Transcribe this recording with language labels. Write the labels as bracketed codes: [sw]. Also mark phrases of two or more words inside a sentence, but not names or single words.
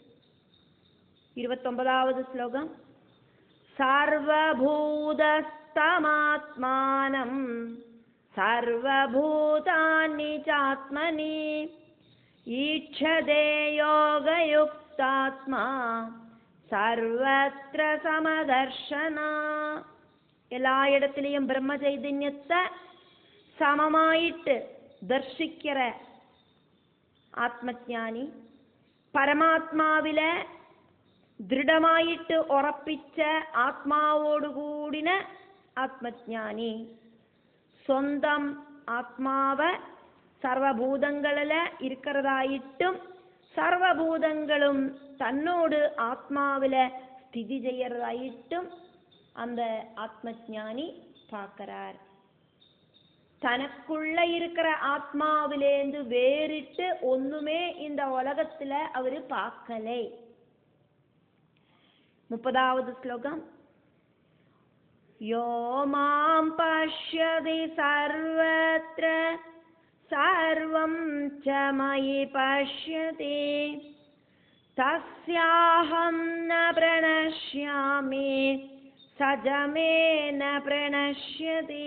[ta] 29வது ஸ்லோகம், [sa] सर्वभूतस्थमात्मानं सर्वभूतानि चात्मनि ईक्षते योगयुक्तात्मा सर्वत्र समदर्शनः. [ta] எல்லா இடத்திலையும் பிரம்ம சைதன்யத்தை சமமாயிட்டு தர்சிக்கிற [ml] ആത്മജ്ഞാനി, പരമാത്മാവില ദൃഢമായിട്ട് ഉറപ്പിച്ച ആത്മാവോടുകൂടിന ആത്മജ്ഞാനി, സ്വന്തം ആത്മാവ് സർവഭൂതങ്ങളില് ഇരിക്കുന്നതായിട്ടും സർവഭൂതങ്ങളും തന്നോട് ആത്മാവില് സ്ഥിതി ചെയ്യறதாയിട്ടും [ta] அந்த ஆத்மஞானி பார்க்கிறார். தனக்குள்ள இருக்கிற ஆத்மாவிலேந்து வேறிட்டு ஒண்ணுமே இந்த உலகத்துல அவரு பார்க்கலை. 30வது ஸ்லோகம், [sa] यो मां पश्यति सर्वत्र सर्वं च मयि पश्यति तस्याहं न प्रणश्यामि स च मे न प्रणश्यति.